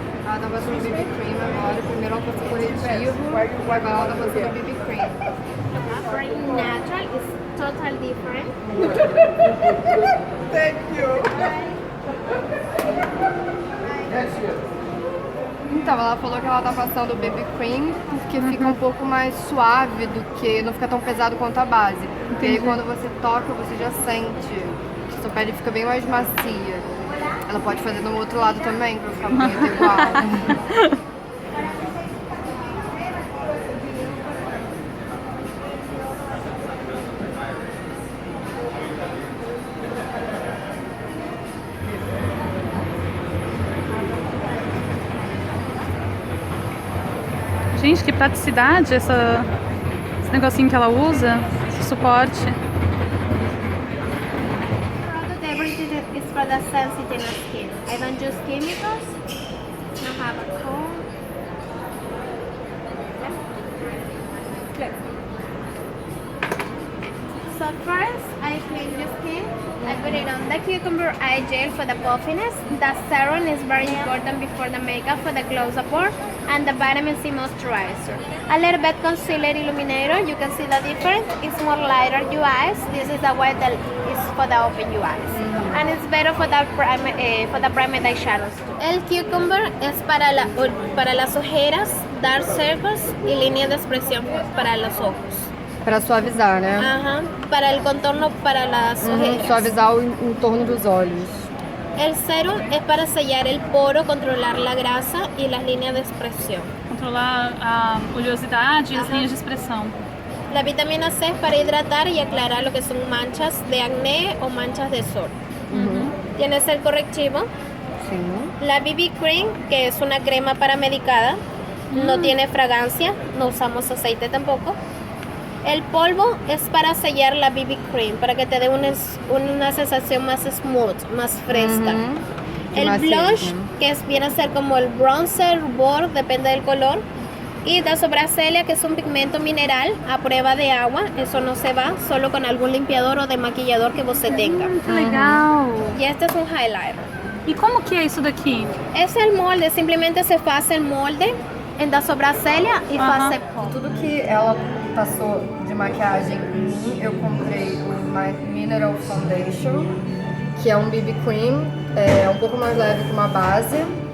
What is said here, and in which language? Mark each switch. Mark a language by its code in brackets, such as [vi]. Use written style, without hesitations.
[pt] Ela tá passando BB cream agora. Primeiro ela passou corretivo, agora ela tá passando BB cream. [en] Very natural, it's totally different. Thank you. [pt] Então, ela falou que ela tá passando o BB cream porque fica um pouco mais suave do que, não fica tão pesado quanto a base. E aí quando você toca, você já sente que sua pele fica bem mais macia. Ela pode fazer no outro lado também, pra ficar muito igual. Gente, que praticidade esse negocinho que ela usa, esse suporte. [en] Product everything is for the sensitive skin. I don't use chemicals. I have a comb. So first, I clean the skin. I put it on the cucumber eye gel for the puffiness. The serum is very important before the makeup for the glow-up, and the vitamin C moisturizer. A little bit concealer illuminator. You can see the difference. It's more lighter your eyes. This is the white that is for the open your eyes, and it's better for the primary eyeshadows too. [es] El cucumber es para las ojeras, [en] dark circles [es] y líneas de expresión para los ojos. [pt] Pra suavizar, né? [es] Ajá, para el contorno para las ojeras. [pt] Suavizar o entorno dos olhos. [es] El serum es para sellar el poro, controlar la grasa y las líneas de expresión. [pt] Controlar a oleosidade e as linhas de expressão. [es] La vitamina C es para hidratar y aclarar lo que son manchas de acné o manchas de sol. Tienes el correctivo. [pt] Sim. [es] La BB Cream, que es una crema para medicada. No tiene fragancia, no usamos aceite tampoco. El polvo es para sellar la BB Cream, para que te dé una sensación más smooth, más fresca. El blush, que viene a ser como el bronzer, rubor, depende del color. Y la sobracella, que es un pigmento mineral a prueba de agua, eso no se va, solo con algún limpiador o demaquillador que você tenga. [pt] Que legal! [es] Y este es un highlighter. [pt] E como que é isso daqui? [es] Es el molde, simplemente se hace el molde en la sobracella y hace pó. [pt] Tudo que ela passou de maquiagem em mim, eu comprei o Mineral Foundation, que é um BB Cream, é um pouco mais leve que uma base.